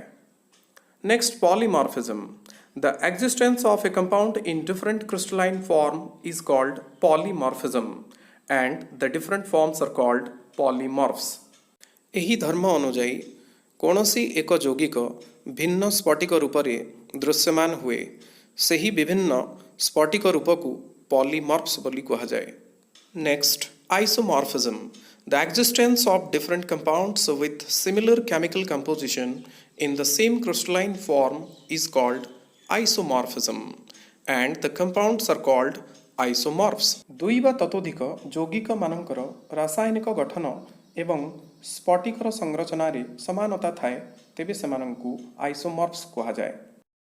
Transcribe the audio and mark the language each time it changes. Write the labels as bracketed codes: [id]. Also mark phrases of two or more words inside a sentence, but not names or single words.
[en] Next, polymorphism. The existence of a compound in different crystalline form is called polymorphism and the different forms are called polymorphs. [or] ଏହି ଧର୍ମ ଅନୁଯାୟୀ କୌଣସି ଏକ ଯୌଗିକ ଭିନ୍ନ ସ୍ଫଟିକ ରୂପରେ ଦୃଶ୍ୟମାନ ହୁଏ, ସେହି ବିଭିନ୍ନ ସ୍ଫଟିକ ରୂପକୁ polymorphs ବୋଲି କୁହାଯାଏ। [en] Next, isomorphism. The existence of different compounds with similar chemical composition in the same crystalline form is called isomorphism and the compounds are called isomorphs. [or] ଦୁଇ ବା ତତୋଧିକ ଯୌଗିକମାନଙ୍କର ରାସାୟନିକ ଗଠନ ଏବଂ ସ୍ଫଟିକର ସଂରଚନାରେ ସମାନତା ଥାଏ, ତେବେ ସେମାନଙ୍କୁ ଆଇସୋମର୍ଫସ୍ କୁହାଯାଏ।